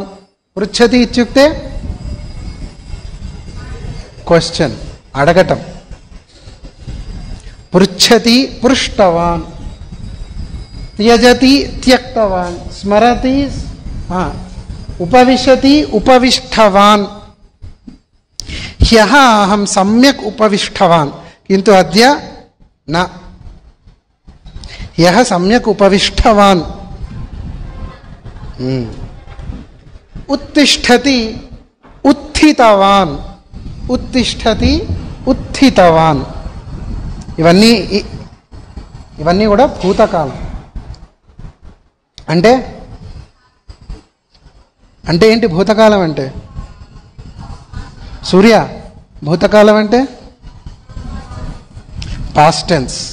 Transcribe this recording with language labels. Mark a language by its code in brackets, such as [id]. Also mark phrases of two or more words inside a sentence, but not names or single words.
[sa] పృచ్ఛతి ఇత్యుక్తే క్వశ్చన్, అడగటం. పృచ్ఛతి పృష్టవాన్. త్యజతి త్యక్తవాన్. స్మరతి ఉపవిశతి ఉపవిష్టవాన్. ह्यः अहं सम्यक् उपविष्टवान् किन्तु अद्य न. ह्यः सम्यक् उपविष्टवान्. उत्तिष्ठति उत्थितवान्. उत्तिष्ठति उत्थितवान्. [te] ఇవన్నీ కూడా భూతకాలం. అంటే ఏంటి భూతకాలం అంటే? సూర్య, భూతకాలం అంటే [en] past tense.